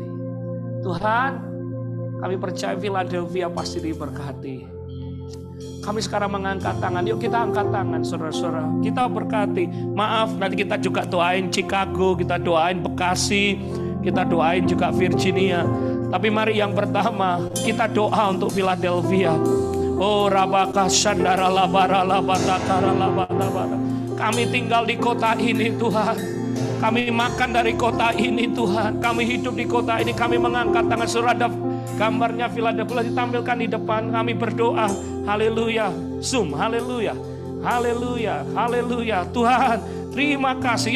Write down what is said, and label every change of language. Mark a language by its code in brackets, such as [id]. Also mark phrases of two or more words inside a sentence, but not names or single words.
[id] Tuhan, kami percaya Philadelphia pasti diberkati. Kami sekarang mengangkat tangan. Yuk kita angkat tangan saudara-saudara. Kita berkati. Maaf, nanti kita juga doain Chicago, kita doain Bekasi, kita doain juga Virginia. Tapi mari yang pertama kita doa untuk Philadelphia. Oh rabaka sandara labara labatakara labatabara. Kami tinggal di kota ini Tuhan. Kami makan dari kota ini Tuhan. Kami hidup di kota ini. Kami mengangkat tangan saudara. Gambarnya Philadelphia ditampilkan di depan. Kami berdoa. Haleluya. Zoom. Haleluya. Haleluya. Haleluya. Tuhan, terima kasih.